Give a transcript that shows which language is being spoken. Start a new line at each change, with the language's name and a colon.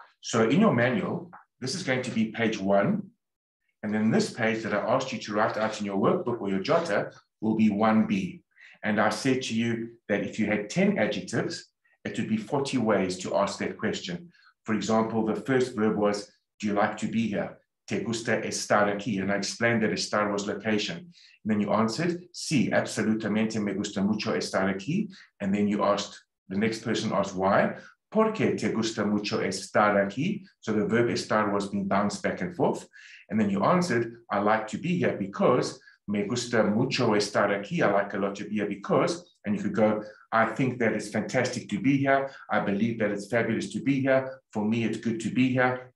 English: So in your manual, this is going to be page 1. And then this page that I asked you to write out in your workbook or your jotter will be 1B. And I said to you that if you had 10 adjectives, it would be 40 ways to ask that question. For example, the first verb was, do you like to be here?
Spanish: Te gusta estar aquí?
English: And I explained that estar was location. And then you answered,
Spanish: sí, absolutamente me gusta mucho estar aquí.
English: And then you asked, the next person asked why?
Spanish: Porque te gusta mucho estar aquí?
English: So the verb estar was being bounced back and forth. And then you answered, I like to be here because
Spanish: me gusta mucho estar aquí.
English: I like a lot to be here because, and you could go, I think that it's fantastic to be here. I believe that it's fabulous to be here. For me, it's good to be here.